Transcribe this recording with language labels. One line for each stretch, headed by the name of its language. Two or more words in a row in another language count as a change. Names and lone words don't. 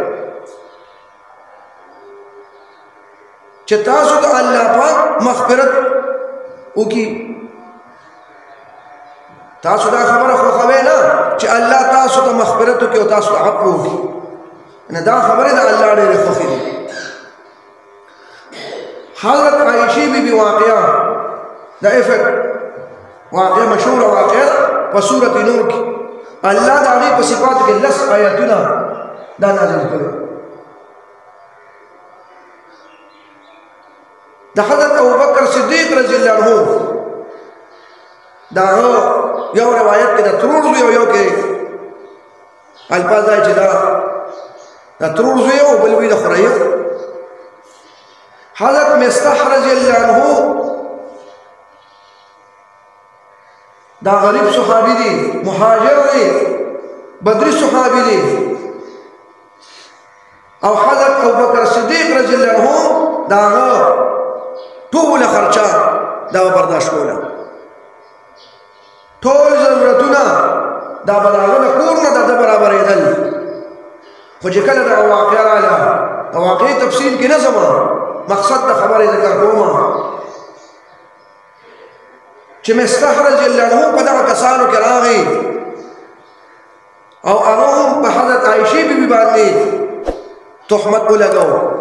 Pashto: چې تاسو د الله پاک مغفرت وکړي تاسو دا خبره خوښوئ نه چې الله تاسو ته مغفرت وکړي او تاسو ته عفو وکړي نه دا خبره د الله ډېرې خوښې دي حضرت عائشہ بی بی واقعہ دا افق واقعہ مشہور واقعہ په سورۃ نور کې الله د هغې په صفاتو کې لس آیاتونه دا نازل کړي د حضرت ابوبکر صدیق
Arabic: رضی الله عنه
Pashto: دا یو روایت کې د ترور زوی یو کې الفاظ دی چې دا ترور زوی او بل وی د خورایه حضرت مستح
Arabic: رضی اللہ عنہ
Pashto: دا غریب صحابی دی، مهاجر دی، بدری صحابی دی، او حضرت ابوبکر صدیق
Arabic: رضی اللہ عنہ
Pashto: دا ټول خرچه دا برداشت کوله، ټول ضرورتونه دا بلاغه کور نه د برابرېدل. خو چې کله دا واقعه رااله، د واقعي تفصیل کې نه ځم، مقصد د خبرې ذکر کوم چې مستح
Arabic: رضی الله عنه
Pashto: په دغه کسانو کې راغی او هغه هم په حضرت عایشې بیبي باندې تهمت ولګاو.